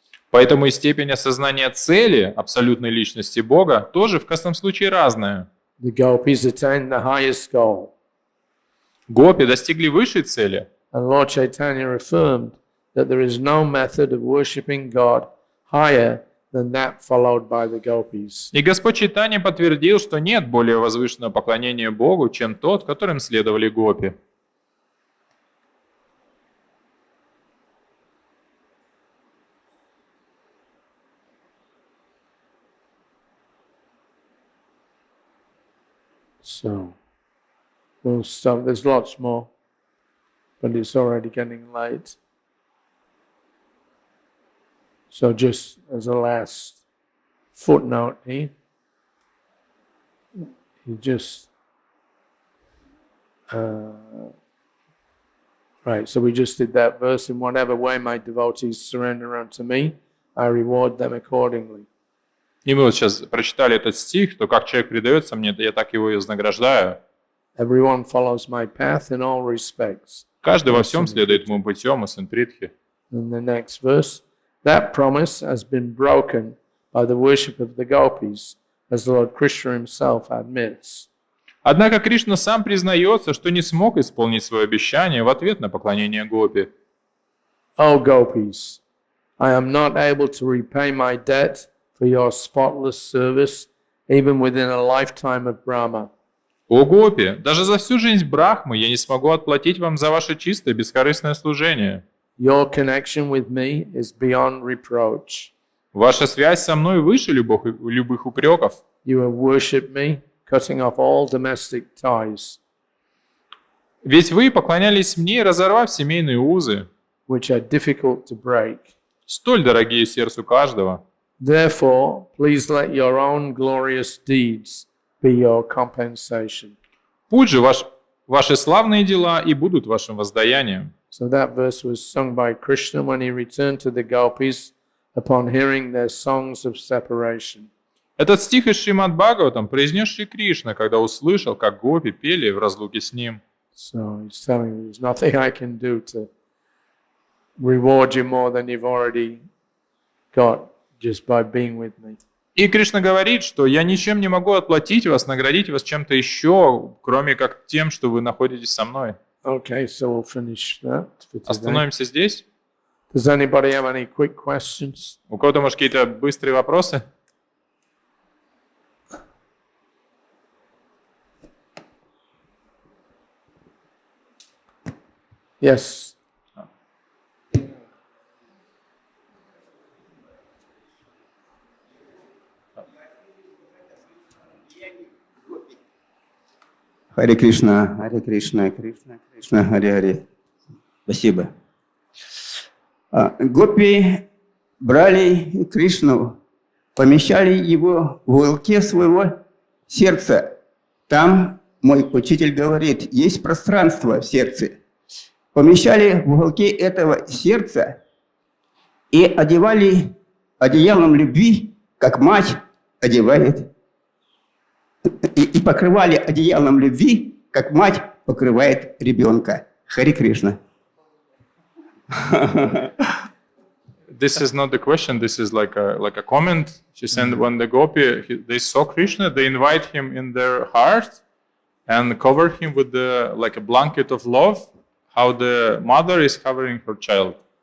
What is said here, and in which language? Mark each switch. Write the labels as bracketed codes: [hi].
[ru] Поэтому и степень осознания цели абсолютной личности Бога тоже в каждом случае разная. [en] The Gopis attained the highest goal. [ru] Гопи достигли высшей цели. [en] And Lord Chaitanya affirmed that there is no method of worshipping God higher than that followed by the Gopis. [ru] И Господь Чайтанья подтвердил, что нет более возвышенного поклонения Богу, чем тот, которым следовали гопи. [en] So, we'll stop. There's lots more, but it's already getting late. So just as a last footnote here, he just, right, so we just did that verse, in whatever way my devotees surrender unto me, I reward them accordingly. [ru] И мы вот сейчас прочитали этот стих, что как человек предается мне, я так его и вознаграждаю. [en] Everyone follows my path in all respects. [ru] Каждый во всем следует моему путем, и Сантритхи. [en] In the next verse, that promise has been broken by the worship of the Gopis, as Lord Krishna himself admits. [ru] Однако Кришна сам признается, что не смог исполнить свое обещание в ответ на поклонение гопи. [en] O Gopis, I am not able to repay my debt for your spotless service, even within a lifetime of Brahma. [ru] О гопи, даже за всю жизнь Брахмы я не смогу отплатить вам за ваше чистое бескорыстное служение. [en] Your connection with me is beyond reproach. [ru] Ваша связь со мной выше любых упреков. [en] You have worshipped me, cutting off all domestic ties, [ru] Ведь вы поклонялись мне, разорвав семейные узы, [en] which are difficult to break. [ru] столь дорогие сердцу каждого. [en] Therefore, please let your own glorious deeds be your compensation. [ru] Пусть же ваши славные дела и будут вашим воздаянием. [en] So that verse was sung by Krishna when he returned to the Gopis upon hearing their songs of separation. [ru] Этот стих из Śrīmad-Bhāgavatam произнес Шри Кришна, когда услышал, как гопи пели в разлуке с ним. [en] So he's telling me there's nothing I can do to reward you more than you've already got just by being with me. [ru] И Кришна говорит, что я ничем не могу отплатить вас, наградить вас чем-то еще, кроме как тем, что вы находитесь со мной. [en] Okay, so we'll finish that for today. [ru] Остановимся здесь. [en] Does anybody have any quick questions? [ru] У кого-то, может, какие-то быстрые вопросы? [en] Yes. [ru] Хари Кришна, Кришна, Кришна, Хари. Спасибо. Гопи брали Кришну, помещали его в уголке своего сердца. Там, мой учитель говорит, есть пространство в сердце. Помещали в уголке этого сердца и одевали одеялом любви, как мать одевает, и покрывали одеялом любви, как мать покрывает ребенка. Хари Кришна. [en] This is not the question. This is like a comment. She said when the Gopi they saw Krishna, they invite him in their heart and cover him with like a blanket of love. How the mother is covering her child.